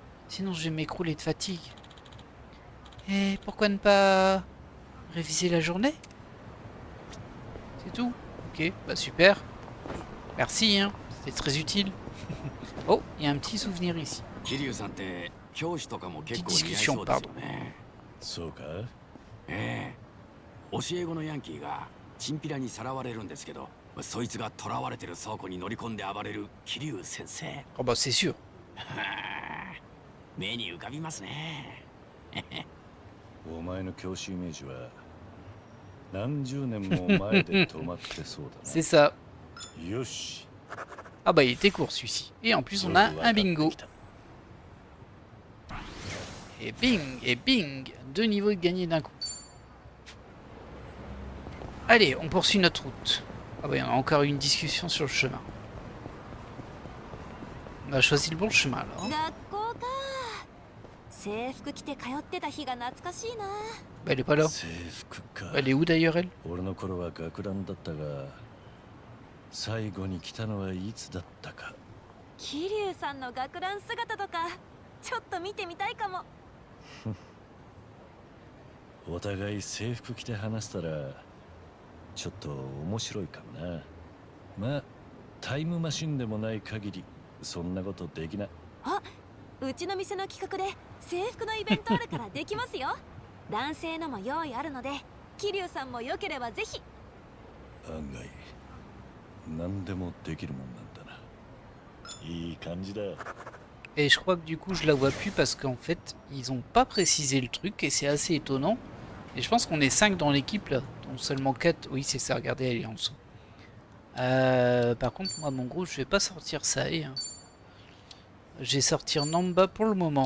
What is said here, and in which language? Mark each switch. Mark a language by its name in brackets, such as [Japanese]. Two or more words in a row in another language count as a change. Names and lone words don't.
[French] Sinon je vais m'écrouler de fatigue. Et pourquoi ne pas réviser la journée? C'est tout? Ok, bah super. Merci, hein. C'était très utile. Oh, il y a un petit souvenir ici. Petite discussion, pardon. [Japanese] そうか？ええ。教え子のヤンキーがチンピラにさらわれるんですけど、そいつが囚われてる倉庫に乗り込んで暴れる桐生先生。 [French] Oh bah c'est sûr. [Japanese] 目に浮かびますね。お前の教師イメージは何十年も前で止まってそうだな。 [French] C'est ça. [Japanese] よし。 [French] Ah bah il était court celui-ci. Et en plus on a un bingo. Et bing, 2 niveaux de gagné d'un coup. Allez, on poursuit notre route. Ah bah il y en a encore une discussion sur le chemin. On a choisi le bon chemin alors. Bah elle est pas là. Elle est où d'ailleurs elle? [Japanese] 俺の頃は学ランだったが、最後に来たのはいつだったか。桐生さんの学ラン姿とかちょっと見てみたいかも。お互い制服着て話したらちょっと面白いかもな。まあタイムマシンでもない限りそんなことできない。うちの店の企画で制服のイベントあるからできますよ。男性のも用意あるので、桐生さんもよければぜひ。案外何でもできるもんなんだな。いい感じだ。 [French] Et je crois que du coup je la vois plus parce qu'en fait ils ont pas précisé le truc et c'est assez étonnant. Et je pense qu'on est 5 dans l'équipe là, dont seulement 4. Oui c'est ça, regardez elle est en dessous. Par contre moi mon gros je vais pas sortir ça et... Je vais sortir Namba pour le moment.